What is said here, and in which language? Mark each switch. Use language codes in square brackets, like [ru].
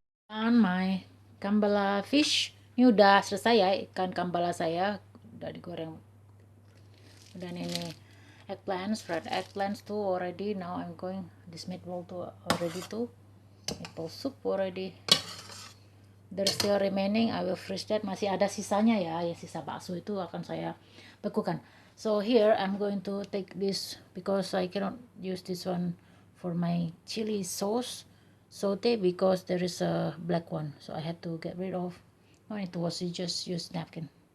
[en] And my kambala fish [id] ini udah selesai ya, ikan kambala saya udah digoreng. [en] Dan ini eggplants, fried eggplants too already. Now I'm going this meatball too already too. Meatball soup already. There's still remaining. I will freeze that. [id] Masih ada sisanya ya, yang sisa bakso itu akan saya bekukan. [en] So here I'm going to take this because I cannot use this one for my chili sauce saute because there is a black one. So I had to get rid of. No need to wash, you just use napkin.